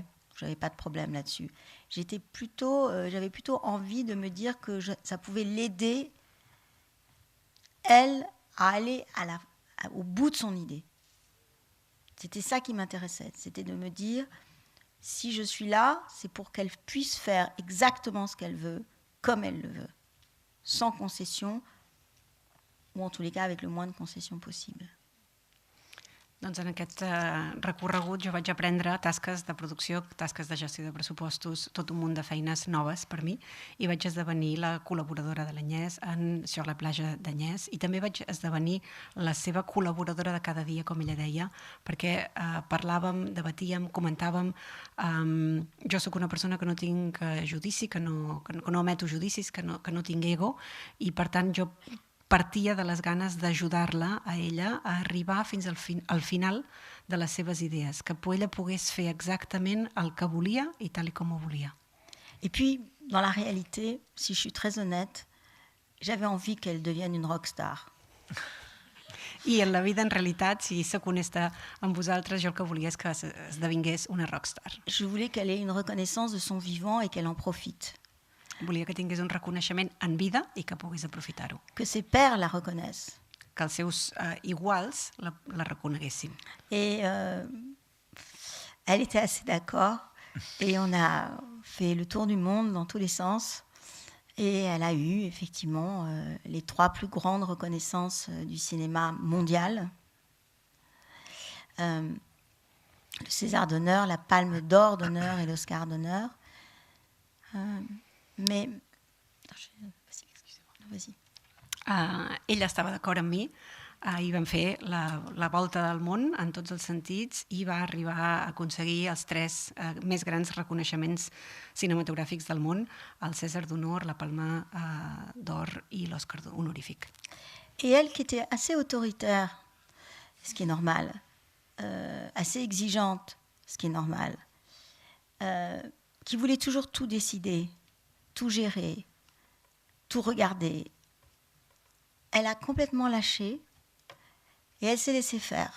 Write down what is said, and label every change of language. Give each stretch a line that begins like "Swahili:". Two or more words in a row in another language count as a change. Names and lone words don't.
French: Je n'avais pas de problème là-dessus. J'avais plutôt envie de me dire que ça pouvait l'aider, elle, à aller au bout de son idée. C'était ça qui m'intéressait. C'était de me dire, si je suis là, c'est pour qu'elle puisse faire exactement ce qu'elle veut, comme elle le veut, sans concession, ou en tous les cas avec le moins de concessions possible.
Catalan: Doncs en aquest recorregut jo vaig aprendre tasques de producció, tasques de gestió de pressupostos, tot un munt de feines noves per mi, i vaig esdevenir la col·laboradora de l'Agnès sur la platja d'Agnès, i també vaig esdevenir la seva col·laboradora de cada dia, com ella deia, perquè parlàvem, debatíem, comentàvem. Jo sóc una persona que no tinc judici, que no emeto judicis, que no tinc ego, i per tant jo partia de les ganes d'ajudar-la a ella a arribar fins al final de les seves idees, que ella pogués fer exactament el que volia i tal com ho volia.
French: Et puis, dans la réalité, si je suis très honnête, j'avais envie qu'elle devienne une rockstar.
Catalan: I en la vida, en realitat, si soc honesta amb vosaltres, jo el que volia és que esdevingués una rockstar.
French: Je voulais qu'elle ait une reconnaissance de son vivant et qu'elle en profite.
Catalan: Volia que tingués un reconeixement en vida i que pogués aprofitar-ho.
French: Que ses pairs la reconnaissent.
Catalan: Que els seus iguals la reconeguessin.
French: Et elle était assez d'accord. Et on a fait le tour du monde dans tous les sens. Et elle a eu effectivement les 3 plus grandes reconnaissances du cinéma mondial. Le César d'honneur, la Palme d'or d'honneur et l'Oscar d'honneur. Mais... Vas-y.
Catalan: Ella estava d'acord amb mi i vam fer la volta del món en tots els sentits i va arribar a aconseguir els 3 més grans reconeixements cinematogràfics del món, el César d'honor, la Palma d'or i l'Oscar honorífic.
French: Et elle qui était assez autoritaire, ce qui est normal, assez exigeante, ce qui est normal, qui voulait toujours tout décider, tout gérer, tout regarder. Elle a complètement lâché et elle s'est laissée faire.